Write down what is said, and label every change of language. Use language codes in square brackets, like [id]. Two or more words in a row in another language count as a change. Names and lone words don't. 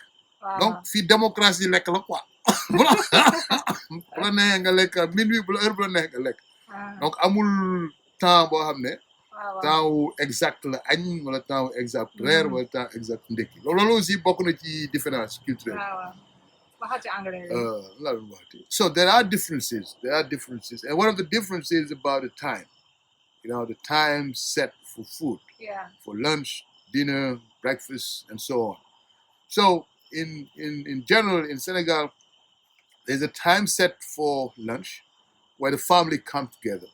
[wo] donc fii démocratie lekk la quoi bu la neexee nga lekk minuit bu la heure bu la neex nga lekk. donc amul temps boo xam ne. temps wu exact la añ wala temps wu exact reer wala temps exact ndekki loolu aussi bokk na ci [fr] différence culturelle. [en] So there are differences and one of the differences is about the time, the time set for food. For lunch, dinner, breakfast, and so on. So in general in Senegal, there's a time set for lunch where the family come together.